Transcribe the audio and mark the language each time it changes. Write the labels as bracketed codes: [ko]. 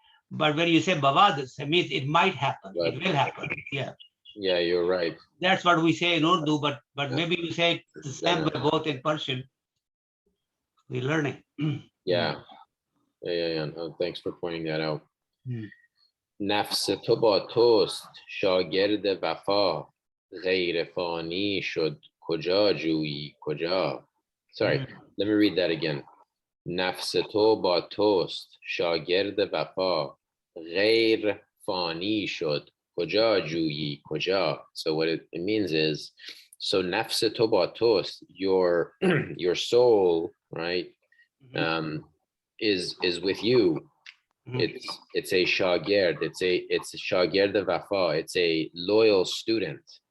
[en] But when you say Bawad, it means it might happen. It will happen. Yeah. Yeah, you're right. That's what we say in Urdu, but maybe you say it the same way both in Persian. We're learning. Yeah. No, thanks for pointing that out. [fa] نفس تو با توست شاگرد وفا غیر فانی شد کجا جویی کجا. [en] Sorry, let me read that again. [fa] نفس تو با توست شاگرد وفا غیر فانی شد کجا جویی کجا. [en] So what it means is, so [fa] نفس تو با توست, [en] your soul, right, is with you. It's a shagird. It's a shagird wafa. It's a loyal student.